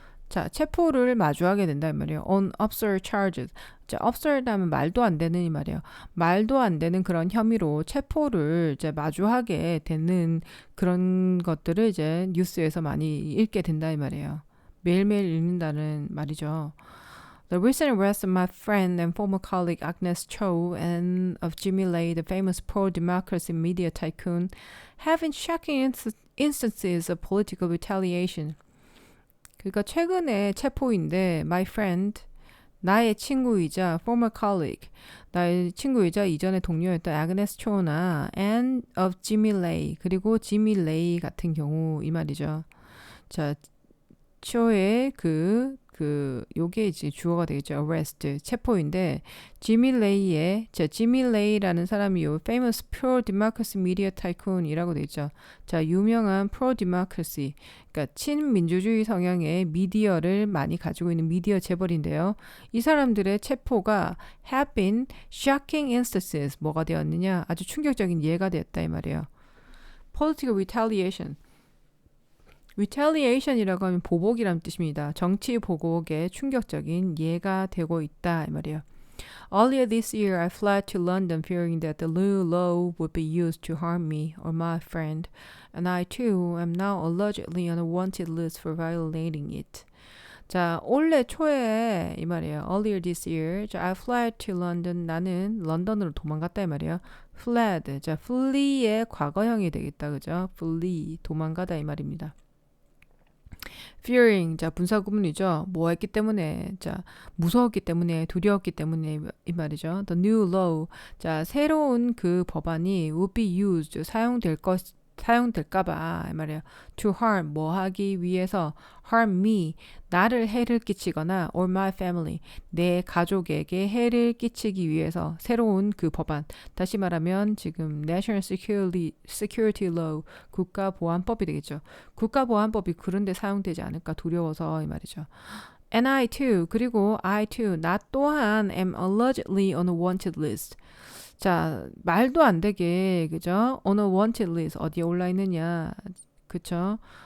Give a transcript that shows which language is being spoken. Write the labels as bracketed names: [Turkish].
[Korean] 자, 체포를 마주하게 된다 이 말이에요. [English] on absurd charges. [Korean] 자, absurd 하면 말도 안 되는 이 말이에요. 말도 안 되는 그런 혐의로 체포를 이제 마주하게 되는 그런 것들을 이제 뉴스에서 많이 읽게 된다 이 말이에요. 매일매일 읽는다는 말이죠. [English] The recent arrest of my friend and former colleague Agnes Cho and of Jimmy Lai, the famous pro-democracy media tycoon, have been shocking instances of political retaliation. [Korean] 그러니까 최근에 체포인데 [English] my friend, [Korean] 나의 친구이자 [English] former colleague, [Korean] 나의 친구이자 이전에 동료였던 Agnes Cho나 [English] and of Jimmy Lai, [Korean] 그리고 Jimmy Lai 같은 경우 이 말이죠. 자, 초의 요게 이제 주어가 되겠죠. arrest, 체포인데, 지미 레이라는 사람이 요 [English] famous pro-democracy media tycoon [Korean] 이라고 되겠죠. 자, 유명한 pro-democracy, 그러니까 친민주주의 성향의 미디어를 많이 가지고 있는 미디어 재벌인데요. 이 사람들의 체포가 [English] have been shocking instances, [Korean] 뭐가 되었느냐? 아주 충격적인 예가 되었다 이 말이에요. [English] political retaliation. [Korean] retaliation이라고 하면 보복이라는 뜻입니다. 정치 보복의 충격적인 예가 되고 있다 이 말이에요. [English] Earlier this year, I fled to London fearing that the new law would be used to harm me or my friend, and I too am now allegedly on a wanted list for violating it. [Korean] 자, 올해 초에 이 말이에요. [English] Earlier this year, 자, I fled to London. [Korean] 나는 런던으로 도망갔다 이 말이에요. fled, 자, flee의 과거형이 되겠다, 그죠? flee, 도망가다 이 말입니다. fearing, 자, 분사구문이죠. 뭐 했기 때문에, 자, 무서웠기 때문에, 두려웠기 때문에 이 말이죠. The new law, 자, 새로운 그 법안이 [English] would be used, [Korean] 사용될까봐 이 말이에요. To harm, 뭐 하기 위해서 [English] harm me, [Korean] 나를 해를 끼치거나 [English] or my family, [Korean] 내 가족에게 해를 끼치기 위해서 새로운 그 법안. 다시 말하면 지금 National Security Law, 국가보안법이 되겠죠. 국가보안법이 그런데 사용되지 않을까 두려워서 이 말이죠. [English] And I too, [Korean] 그리고 [English] I too, [Korean] 나 또한 [English] am allegedly on a wanted list. [Korean] 자, 말도 안 되게, 그죠? [English] On a wanted list, [Korean] 어디에 올라 있느냐, 그쵸?